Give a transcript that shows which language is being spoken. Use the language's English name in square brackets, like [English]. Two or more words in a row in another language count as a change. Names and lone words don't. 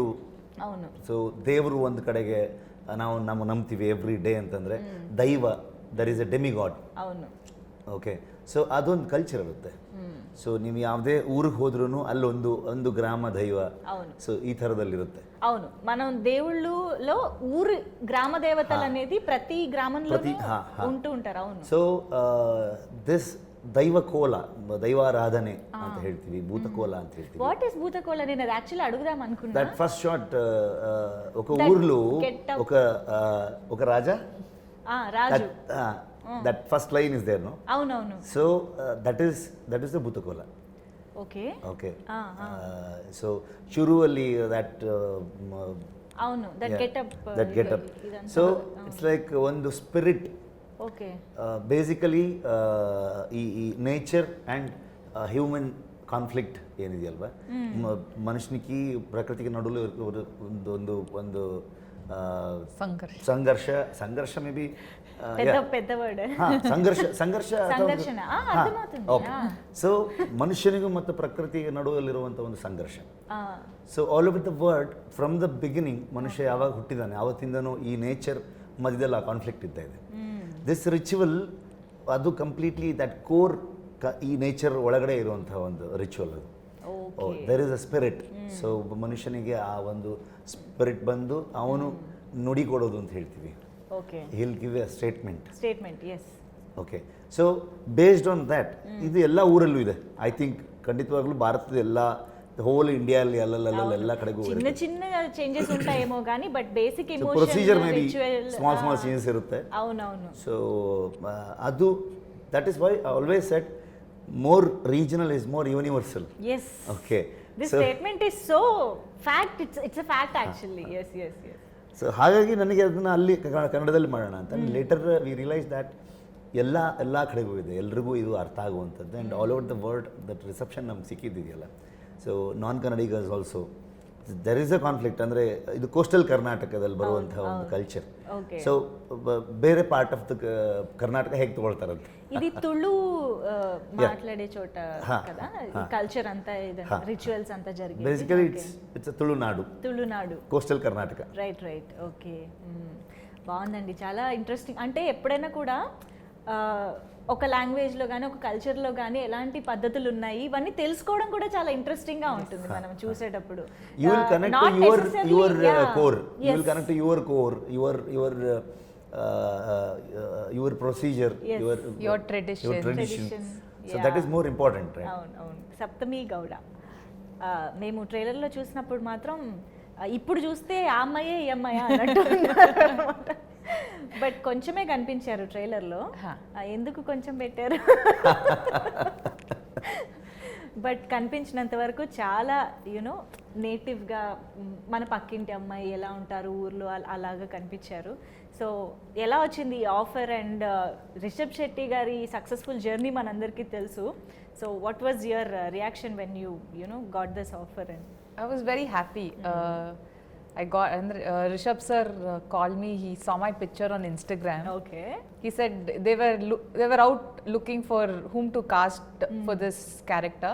[Telugu] అవును, [Kannada] ಸೊ ದೇವರು ಒಂದು ಕಡೆಗೆ ನಾವು ನಂಬ್ತೀವಿ [English] every day [Kannada] ಅಂತಂದರೆ ದೈವ, [English] there is a demigod. [Telugu] అవును. [English] okay, so [Kannada] ಅದೊಂದು ಕಲ್ಚರ್ ಇರುತ್ತೆ. ಸೊ ನೀವು ಯಾವುದೇ ಊರಿಗೆ ಹೋದ್ರೂ ಅಲ್ಲೊಂದು ಗ್ರಾಮ ದೈವ, ಸೊ ಈ ಥರದಲ್ಲಿರುತ್ತೆ. [Telugu] అవును, మనం దేవుళ్ళలో ఊరు గ్రామ దేవతలు అనేది ప్రతి గ్రామంలో ఉంటూ ఉంటారు. అవును. [English] so this [Kannada] దైవకోల, దైవారాధನೆ ಅಂತ ಹೇಳ್ತೀವಿ, భూతకోల ಅಂತ ಹೇಳ್ತೀವಿ. [English] what is [Telugu] భూతకోల? నేను అది యాక్చువల్లీ అడుగుదాం అనుకున్నా. [English] that first shot, [Telugu] ఒక ఊర్లో ఒక రాజా, రాజు, [English] That first line is there, no? [Telugu] అవునవును. [English] So that is the Bhootha Kola. Okay. [Kannada] సో ಶುರುವಲ್ಲಿ ದಟ್ [Telugu] అవును, [English] that getup. so it's like ಒಂದು ಸ್ಪಿರಿಟ್. ఓకే. [Telugu] ಬೇಸಿಕಲಿ ಈ [English] nature and human conflict [Telugu] ఏనిది అಲ್ವಾ, మనుషునికి ప్రకృతికి నడులో ಒಂದು సంఘర్ష మేబీ పెద్ద వర్డ్. [Kannada] ಸಂಘರ್ಷ. ಓಕೆ. ಸೊ ಮನುಷ್ಯನಿಗೂ ಮತ್ತು ಪ್ರಕೃತಿಗೆ ನಡುವಲ್ಲಿರುವಂಥ ಒಂದು ಸಂಘರ್ಷ. ಸೊ [English] all over the world, from the beginning [Kannada] ಮನುಷ್ಯ ಯಾವಾಗ ಹುಟ್ಟಿದಾನೆ ಆವತ್ತಿಂದನೂ ಈ ನೇಚರ್ ಮಧ್ಯದಲ್ಲಿ ಆ ಕಾನ್ಫ್ಲಿಕ್ಟ್ ಇದ್ದ ಇದೆ. [English] this ritual [Kannada] ಅದು [English] completely that core [Kannada] ಈ ನೇಚರ್ ಒಳಗಡೆ ಇರುವಂತಹ ಒಂದು ರಿಚುವಲ್ ಅದು. [English] There is a spirit. [Kannada] ಸೊ ಒಬ್ಬ ಮನುಷ್ಯನಿಗೆ ಆ ಒಂದು ಸ್ಪಿರಿಟ್ ಬಂದು ಅವನು ನುಡಿ ಕೊಡೋದು ಅಂತ ಹೇಳ್ತೀವಿ. [English] ಓಕೆ, He'll give a statement. ಎಸ್. okay, so based on that [Kannada] ಇದು ಎಲ್ಲ ಊರಲ್ಲೂ ಇದೆ. [English] I think [Kannada] ಖಂಡಿತವಾಗ್ಲೂ ಭಾರತದ ಎಲ್ಲ ಹೋಲ್ ಇಂಡಿಯಾಲ್ಲಿ ಎಲ್ಲ ಕಡೆಗೂ [Telugu] చిన్న చిన్న ಚೇಂಜಸ್ ఉంటాయేమో కానీ [English] but basic emotion procedure may be small changes ಇರುತ್ತೆ. [Telugu] అవునవును. [English] ಸೊ ಅದು that is why I always said more regional is more universal. Yes. Okay. This statement is so fact. It's a fact actually. Yes. [Kannada] ಸೊ ಹಾಗಾಗಿ ನನಗೆ ಅದನ್ನು ಅಲ್ಲಿ ಕನ್ನಡದಲ್ಲಿ ಮಾಡೋಣ ಅಂತ. [English] later we realise that [Kannada] ಎಲ್ಲ ಕಡೆಗೂ ಇದೆ, ಎಲ್ರಿಗೂ ಇದು ಅರ್ಥ ಆಗುವಂಥದ್ದು. [English] and all over the world that reception [Kannada] ನಮ್ಗೆ ಸಿಕ್ಕಿದೆಯಲ್ಲ. [English] So non Kannadigas also there is a conflict. [Kannada] ಅಂದರೆ ಇದು ಕೋಸ್ಟಲ್ ಕರ್ನಾಟಕದಲ್ಲಿ ಬರುವಂಥ ಒಂದು ಕಲ್ಚರ್. ಸೊ ಬೇರೆ [English] part of the [Kannada] ಕರ್ನಾಟಕ ಹೇಗೆ ತಗೊಳ್ತಾರಂತೆ, [Telugu] ఇది తుళు మాట్లాడే చోట కదా ఈ కల్చర్ అంతా ఇదంతా రిచువల్స్ అంతా జరిగేది. [English] Basically it's Tulunadu coastal Karnataka. Right. Okay, [Telugu] బాగుందండి, చాలా ఇంట్రెస్టింగ్. అంటే ఎప్పుడైనా కూడా ఒక లాంగ్వేజ్లో కానీ ఒక కల్చర్లో కానీ ఎలాంటి పద్ధతులు ఉన్నాయి ఇవన్నీ తెలుసుకోవడం కూడా చాలా ఇంట్రెస్టింగ్గా ఉంటుంది మనం చూసేటప్పుడు. [English] You will connect to your core, you will connect to your core, your procedure, your traditions. So that is more important, right? [Telugu] అవును. సప్తమి గౌడ మేము ట్రైలర్లో చూసినప్పుడు మాత్రం ఇప్పుడు చూస్తే ఆ అమ్మాయే ఈ అమ్మాయా అన్నట్టు అన్నమాట. బట్ కొంచెమే కనిపించారు ట్రైలర్లో. ఎందుకు కొంచెం పెట్టారు? బట్ కనిపించినంత వరకు చాలా యూనో నేటివ్గా మన పక్కింటి అమ్మాయి ఎలా ఉంటారు ఊర్లో అలాగా కనిపించారు. సో ఎలా వచ్చింది ఈ ఆఫర్? అండ్ రిషబ్ శెట్టి గారి సక్సెస్ఫుల్ జర్నీ మనందరికీ తెలుసు. [English] So what was your reaction when you know got this offer? అండ్ I was very happy. I got and Rishab sir called me. He saw my picture on Instagram. Okay. He said they were out looking for whom to cast for this character.